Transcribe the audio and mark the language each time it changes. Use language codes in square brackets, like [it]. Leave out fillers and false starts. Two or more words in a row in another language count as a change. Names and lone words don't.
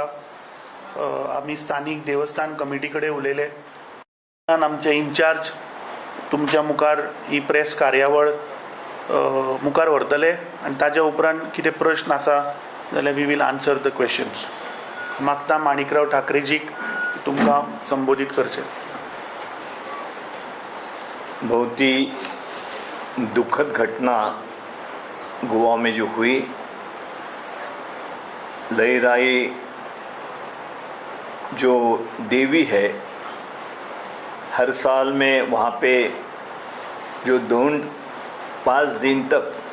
[kok] आमी स्थानीक देवस्थान कमिटी कडेन उलयले, आमचे इन्चार्ज तुमच्या मुखार ही प्रेस कार्यावळ मुखार व्हरतले आनी ताज्या उपरांत कितें प्रश्न आसा जाल्यार [en] we will answer the questions. [kok] मागता माणिकराव ठाकरेजीक तुमकां संबोधित करचे। [hi] बहुत ही दुखद घटना गोवा में जो हुई, लहराई जो देवी है, हर साल में वहाँ पे जो 5 दिन तक